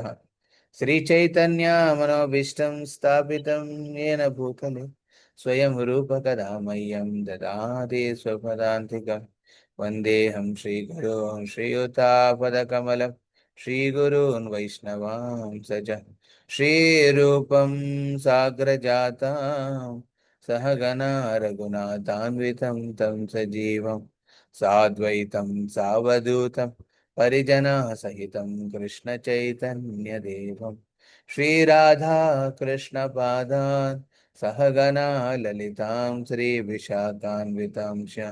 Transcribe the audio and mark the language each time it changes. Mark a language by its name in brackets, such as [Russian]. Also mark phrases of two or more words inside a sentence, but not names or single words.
[Sanskrit] శ్రీచైతన్య మనోభీష్టం స్థాపితం యేన భూతలే స్వయం రూపకదా మह्यं దదాతి స్వపదాంతికం. వందేహం శ్రీగురోన్ శ్రీయుతాపదకమలం శ్రీగురూన్ వైష్ణవాంస శ్రీరూపం సాగ్రజాతం सहगना रघुनाथान्वितं तं सजीवं साद्वैतं सावधूतं परिजनः सहितं कृष्णचैतन्यदेवं श्रीराधा कृष्णपादान् सहगना ललितां श्रीविशाखान्वितां च